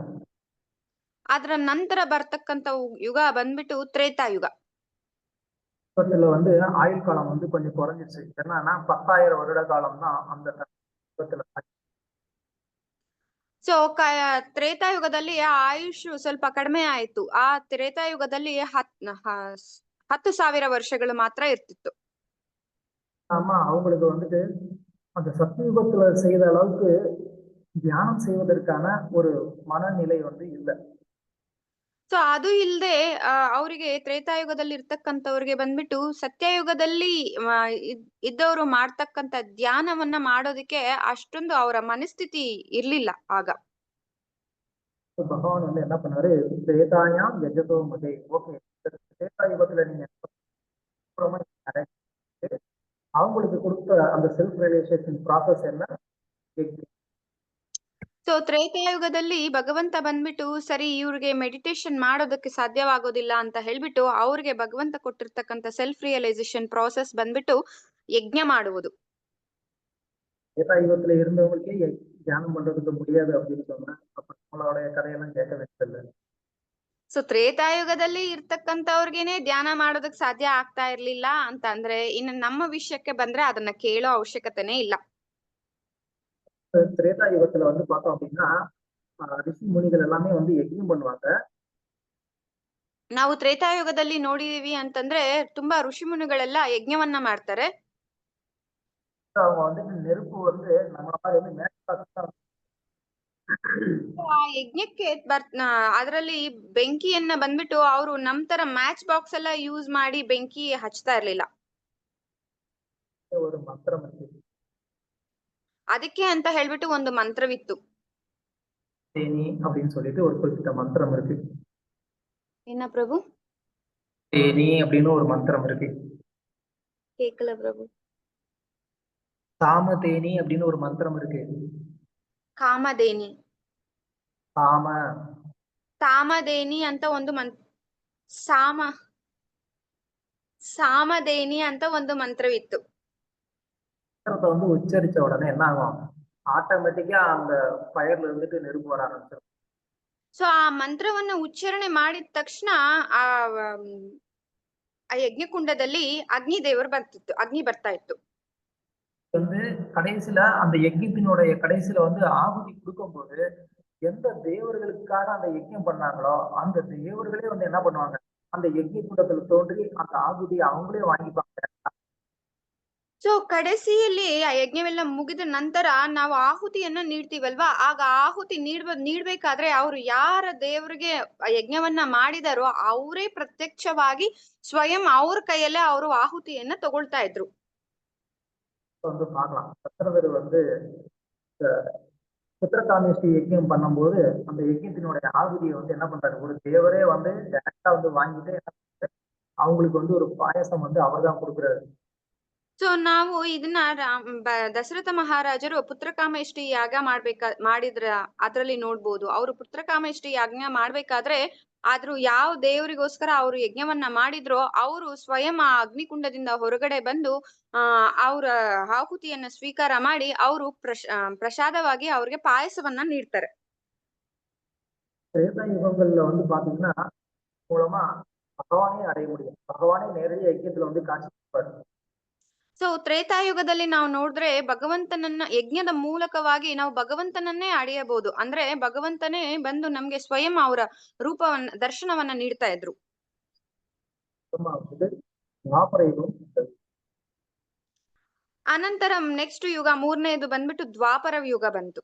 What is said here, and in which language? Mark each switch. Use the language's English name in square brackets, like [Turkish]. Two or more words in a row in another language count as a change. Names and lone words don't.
[Kannada] ಅದರ ನಂತರ ಬರ್ತಕ್ಕಂತ ಯುಗ ಬಂದ್ಬಿಟ್ಟು ತ್ರೇತಾಯುಗ. [Tamil] இதுல வந்து ஆயுள் காலம் வந்து கொஞ்சம் குறைஞ்சிச்சு. என்னன்னா 10,000 வருட காலம் தான் அந்த யுகத்துல. [Kannada] ಸೊ ತ್ರೇತಾಯುಗದಲ್ಲಿ ಆಯುಷ್ ಸ್ವಲ್ಪ ಕಡಿಮೆ ಆಯ್ತು. ಆ ತ್ರೇತಾಯುಗದಲ್ಲಿ 10,000 ವರ್ಷಗಳು ಮಾತ್ರ ಇರ್ತಿತ್ತು. [Tamil] ஆமா, அவங்களுக்கு வந்துட்டு அந்த சத்தியுகத்துல செய்த அளவுக்கு தியானம் செய்வதற்கான ஒரு மனநிலை வந்து இல்லை. [Kannada] ಸೊ ಅದು ಇಲ್ದೆ ಅವರಿಗೆ ತ್ರೇತಾಯುಗದಲ್ಲಿ ಇರ್ತಕ್ಕಂಥವ್ರಿಗೆ ಬಂದ್ಬಿಟ್ಟು ಸತ್ಯಯುಗದಲ್ಲಿ ಇದ್ದವರು ಮಾಡ್ತಕ್ಕಂತ ಧ್ಯಾನವನ್ನ ಮಾಡೋದಕ್ಕೆ ಅಷ್ಟೊಂದು ಅವರ ಮನಸ್ಥಿತಿ ಇರ್ಲಿಲ್ಲ ಆಗ. [Tamil] பகவான் வந்து என்ன பண்ணாரு, [Sanskrit] திரேதாயாம் யஜதோ மதே. [Tamil] ஓகே, திரேதாயுகத்துல நீங்க அவங்களுக்கு கொடுத்த அந்த [English] self realization process [Tamil] என்ன? [Kannada] ಸೊ ತ್ರೇತಾಯುಗದಲ್ಲಿ ಭಗವಂತ ಬಂದ್ಬಿಟ್ಟು ಸರಿ ಇವ್ರಿಗೆ ಮೆಡಿಟೇಷನ್ ಮಾಡೋದಕ್ಕೆ ಸಾಧ್ಯವಾಗೋದಿಲ್ಲ ಅಂತ ಹೇಳ್ಬಿಟ್ಟು ಅವ್ರಿಗೆ ಭಗವಂತ ಕೊಟ್ಟಿರ್ತಕ್ಕಂಥ [English] self realization process [Kannada] ಬಂದ್ಬಿಟ್ಟು ಯಜ್ಞ ಮಾಡುವುದು. [Tamil] ತ್ರೇತಾಯುಗத்துல இருந்தவங்களுக்கே தியானம் பண்றதுக்கு முடியாது அப்படின்னு சொன்னா அப்ப நம்மளோட கதையெல்லாம் கேட்க வேண்டியதில்லை. [Kannada] ಸೊ ತ್ರೇತಾಯುಗದಲ್ಲಿ ಇರ್ತಕ್ಕಂಥವ್ರಿಗೇನೆ ಧ್ಯಾನ ಮಾಡೋದಕ್ಕೆ ಸಾಧ್ಯ ಆಗ್ತಾ ಇರ್ಲಿಲ್ಲ ಅಂತ ಅಂದ್ರೆ ಇನ್ನು ನಮ್ಮ ವಿಷಯಕ್ಕೆ ಬಂದ್ರೆ ಅದನ್ನ ಕೇಳೋ ಅವಶ್ಯಕತೆನೇ ಇಲ್ಲ. [Tamil] திரேதாயுகத்துல வந்து பார்த்தோம் அப்படின்னா ரிஷி முனிகள் எல்லாமே வந்து யஜ்ஞம் பண்ணுவாங்க. [Kannada] ನಾವು ತ್ರೇತಾಯುಗದಲ್ಲಿ ನೋಡಿದೀವಿ ಅಂತಂದ್ರೆ ತುಂಬಾ ಋಷಿ ಮುನಿಗಳೆಲ್ಲ ಯಜ್ಞವನ್ನ ಮಾಡ್ತಾರೆ. [Tamil] அவங்க வந்து நெருப்பு வந்து நம்ம மாதிரி வந்து [Kannada] ಆ ಯಜ್ಞಕ್ಕೆ ಅದರಲ್ಲಿ ಬೆಂಕಿಯನ್ನ ಬಂದ್ಬಿಟ್ಟು ಅವರು ನಮ್ ತರ [English] match box [Kannada] ಎಲ್ಲ ಯೂಸ್ ಮಾಡಿ ಬೆಂಕಿ ಹಚ್ತಾ ಇರ್ಲಿಲ್ಲ. [Tamil] ஒரு மந்திரம் இருக்கு. [Kannada] ಅದಕ್ಕೆ ಅಂತ ಹೇಳ್ಬಿಟ್ಟು ಒಂದು ಮಂತ್ರವಿತ್ತು. [Tamil] தேனி அப்படின்னு சொல்லிட்டு ஒரு குறிப்பிட்ட மந்திரம் இருக்கு. என்ன பிரಭು? தேனி அப்படின்னு ஒரு மந்திரம் இருக்கு. கேக்கல பிரಭು. காமதேனி அப்படின்னு ஒரு மந்திரம் இருக்கு. [Kannada] ಕಾಮಧೇನಿ. ಸಾಮಧೇನಿ ಅಂತ ಒಂದು ಸಾಮಧೇನಿ ಅಂತ ಒಂದು ಮಂತ್ರವಿತ್ತು. [Tamil] வந்து உச்சரிச்ச உடனே என்ன ஆகும், ஆட்டோமேட்டிக்கா அந்த ஃபயர்ல இருந்துட்டு நெருப்பு வர ஆரம்பிச்சிடும். [Kannada] ಸೊ ಆ ಮಂತ್ರವನ್ನ ಉಚ್ಚಾರಣೆ ಮಾಡಿದ ತಕ್ಷಣ ಆ ಆ ಯಜ್ಞಕುಂಡದಲ್ಲಿ [Tamil] அக்னி தேவர் அக்னி [Kannada] ಬರ್ತಾ இತ್ತು. [Tamil] வந்து கடைசியில அந்த யஜ்ஞத்தினுடைய கடைசியில வந்து ஆகுதி கொடுக்கும்போது எந்த தேவர்களுக்காக அந்த யஜ்ஞம் பண்ணாங்களோ அந்த தேவர்களே வந்து என்ன பண்ணுவாங்க, அந்த யஜ்ஞ கூட்டத்துல தோன்றி அந்த ஆகுதியை அவங்களே வாங்கிப்பாங்க. [Kannada] ಸೊ ಕಡೆಸಿಯಲ್ಲಿ ಆ ಯಜ್ಞವೆಲ್ಲ ಮುಗಿದ ನಂತರ ನಾವು ಆಹುತಿಯನ್ನ ನೀಡ್ತೀವಲ್ವಾ, ಆಗ ಆಹುತಿ ನೀಡ್ಬೇಕಾದ್ರೆ ಅವ್ರು ಯಾರ ದೇವರಿಗೆ ಯಜ್ಞವನ್ನ ಮಾಡಿದಾರೋ ಅವರೇ ಪ್ರತ್ಯಕ್ಷವಾಗಿ ಸ್ವಯಂ ಅವ್ರ ಕೈಯಲ್ಲೇ ಅವರು ಆಹುತಿಯನ್ನ ತಗೊಳ್ತಾ ಇದ್ರು. [Tamil] வந்து பார்க்கலாம். சத்திரவர் வந்து புத்திரகாமேஷ்டி யஜ்யம் பண்ணும்போது அந்த யஜ்யத்தினுடைய ஆகுதியை வந்து என்ன பண்றாரு, ஒரு தேவரே வந்து டைரக்டா வந்து வாங்கிட்டு அவங்களுக்கு வந்து ஒரு பாயசம் வந்து அவர் தான் கொடுக்குறாரு. [Kannada] ಸೊ ನಾವು ಇದನ್ನ ದಶರಥ ಮಹಾರಾಜರು ಪುತ್ರಕಾಮೇಷ್ಟಿ ಯಾಗ ಮಾಡಿದ್ರ ಅದ್ರಲ್ಲಿ ನೋಡ್ಬೋದು. ಅವರು ಪುತ್ರಕಾಮೇಷ್ಟಿ ಯಾಜ್ಞ ಮಾಡ್ಬೇಕಾದ್ರೆ ಆದ್ರೂ ಯಾವ ದೇವರಿಗೋಸ್ಕರ ಅವರು ಯಜ್ಞವನ್ನ ಮಾಡಿದ್ರೋ ಅವರು ಸ್ವಯಂ ಆ ಅಗ್ನಿಕುಂಡದಿಂದ ಹೊರಗಡೆ ಬಂದು ಅವ್ರ ಆಹುತಿಯನ್ನ ಸ್ವೀಕಾರ ಮಾಡಿ ಅವರು ಪ್ರಸಾದವಾಗಿ ಅವ್ರಿಗೆ ಪಾಯಸವನ್ನ ನೀಡ್ತಾರೆ. [Tamil] திரேதா யுகங்கள்ல வந்து பாத்தீங்கன்னா மூலமா பகவானே அடைய முடியும். பகவானே நேரடியாக யஜ்யத்துல வந்து காட்சி கொடுப்பாரு. [Kannada] ಸೊ ತ್ರೇತಾಯುಗದಲ್ಲಿ ನಾವು ನೋಡಿದ್ರೆ ಭಗವಂತನನ್ನ ಯಜ್ಞದ ಮೂಲಕವಾಗಿ ನಾವು ಭಗವಂತನನ್ನೇ ಅಡೆಯಬಹುದು. ಅಂದ್ರೆ ಭಗವಂತನೇ ಬಂದು ನಮ್ಗೆ ಸ್ವಯಂ ಅವರ ದರ್ಶನವನ್ನ ನೀಡ್ತಾ ಇದ್ರು. ಅನಂತರ ನೆಕ್ಸ್ಟ್ ಯುಗ ಮೂರನೇದು ಬಂದ್ಬಿಟ್ಟು ದ್ವಾಪರ ಯುಗ ಬಂತು.